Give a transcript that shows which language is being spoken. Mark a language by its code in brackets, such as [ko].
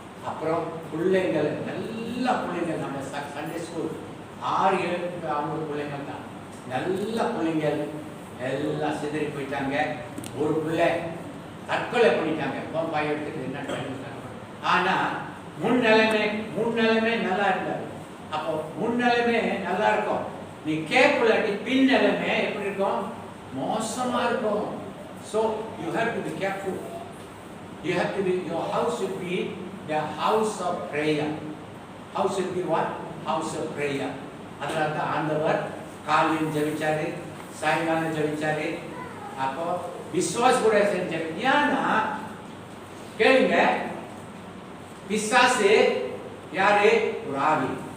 [ta] அப்புறம் பிள்ளைங்கள் நல்ல பிள்ளைங்கள், நம்ம சண்டே ஸ்கூல் 6-7 அவங்க பிள்ளைங்கள் தான், நல்ல பிள்ளைங்கள் எல்லாம் சிதறி போயிட்டாங்க. ஒரு பிள்ளை தற்கொலை பண்ணிட்டாங்க. பம்பாய் எடுத்துட்டு என்ன பண்ணிட்டாங்க. ஆனா முன் நிலைமை நல்லா இருந்தாரு. அப்போ முன் நிலைமை நல்லா இருக்கும். நீ கேட்கலாட்டி பின் நிலைமை எப்படி இருக்கும்? மோசமா இருக்கும். [en] So you have to be careful. You have to be, your house should be the house of prayer. House should be what? House of prayer. [ta] அதனால தான் ஆண்டவர் காலையில் ஜெபிச்சாரு, சாயங்காலம் ஜெபிச்சாரு. அப்போ விசுவாச கூட செஞ்சாரு. ஏன்னா கேளுங்க, பிசாசு யாரு? ஒரு ஆவி.